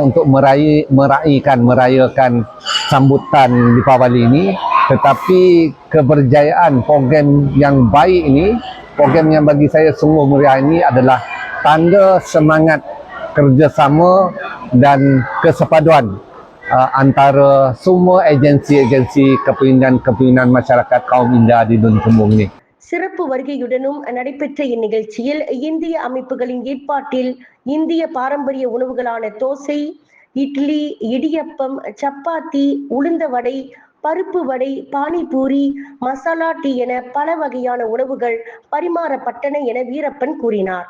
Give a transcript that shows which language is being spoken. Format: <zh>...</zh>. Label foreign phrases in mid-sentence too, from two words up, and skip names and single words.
<ms>untuk merayakan sambutan Deepavali ini, tetapi keberjayaan program yang baik ini, program yang bagi saya sungguh meriah ini adalah tanda semangat kerjasama dan kesepaduan antara semua agensi-agensi kepimpinan masyarakat kaum India di Dun Cembong ini.</ms> <ta>சிறப்பு வருகையுடனும் நடைபெற்ற இந்நிகழ்ச்சியில் இந்திய அமைப்புகளின் ஏற்பாட்டில் இந்திய பாரம்பரிய உணவுகளான தோசை, இட்லி, இடியப்பம், சப்பாத்தி, உளுந்த வடை, பருப்பு வடை, பானிபூரி, மசாலா டீ என பல வகையான உணவுகள் பரிமாறப்பட்டன என வீரப்பன் கூறினார்.</ta>